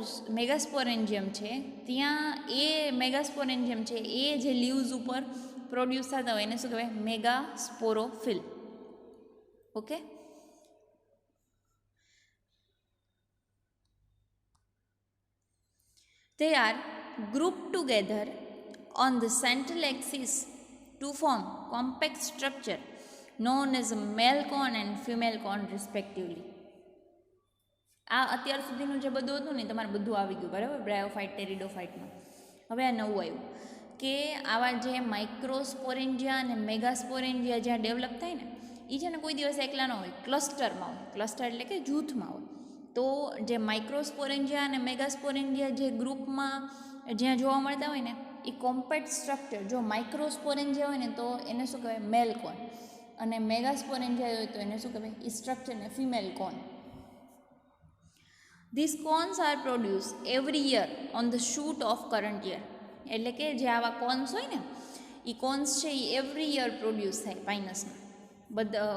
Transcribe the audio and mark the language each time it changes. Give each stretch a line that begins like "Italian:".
Gujarati: મેગાસ્પોરેન્જિયમ છે ત્યાં એ મેગાસ્પોરેન્જિયમ છે એ જે લીવ્સ ઉપર પ્રોડ્યુસ થતા હોય એને શું કહેવાય? મેગાસ્પોરોફિલ.
English: Okay, they are grouped together on the central axis to form compact structure known as male cone and female cone respectively.
Gujarati: આ અત્યાર સુધીનું જે બધું હતું ને તમારે બધું આવી ગયું, બરાબર? બ્રાયોફાઇટ, ટેરિડોફાઇટમાં. હવે આ નવું આવ્યું કે આવા જે માઇક્રોસ્પોરેન્જિયા અને મેગાસ્પોરેન્જિયા જ્યાં ડેવલપ થાય ને એ છે ને કોઈ દિવસ એકલા ન હોય, ક્લસ્ટરમાં હોય. ક્લસ્ટર એટલે કે જૂથમાં હોય. તો જે માઇક્રોસ્પોરેન્જિયા અને મેગાસ્પોરેન્જિયા જે ગ્રુપમાં જ્યાં જોવા મળતા હોય ને એ કોમ્પેક્ટ સ્ટ્રક્ચર, જો માઇક્રોસ્પોરેન્જિયા હોય ને તો એને શું કહેવાય? મેલ કોન. અને મેગાસ્પોરેન્જિયા હોય તો એને શું કહેવાય? એ સ્ટ્રક્ચરને female cone.
English: These cones are produced every year on the shoot of current year.
Gujarati: એટલે કે જે આવા કોન્સ હોય ને એ કોન્સ છે એ એવરી યર પ્રોડ્યુસ થાય પાઇનસમાં બધા.